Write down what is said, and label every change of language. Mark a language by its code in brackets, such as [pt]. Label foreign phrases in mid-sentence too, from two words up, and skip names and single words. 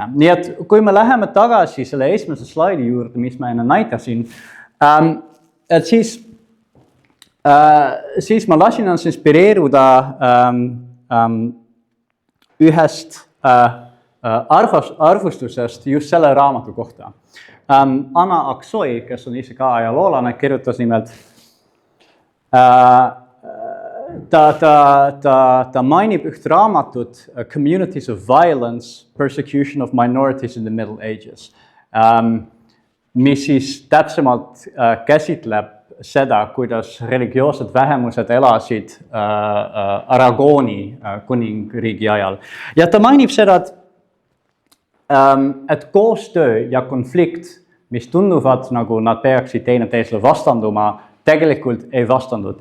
[et] Nii et kui me läheme tagasi selle esimese slaidi juurde, mis ma enne näitasin, et siis ma lasin ennast inspireeruda ühest arvustusest just selle raamatu kohta. Anna Aksoy, kes on ise ka ajaloolane, kirjutas nimelt, ta mainib üht raamatut Communities of Violence, Persecution of Minorities in the Middle Ages, mis siis täpsemalt käsitleb seda, kuidas religioossed vähemused elasid Aragooni kuningriigi ajal. Ja ta mainib seda, et koostöö ja konflikt, mis tunduvad nagu nad peaksid teineteisele vastanduma, tegelikult ei vastandud.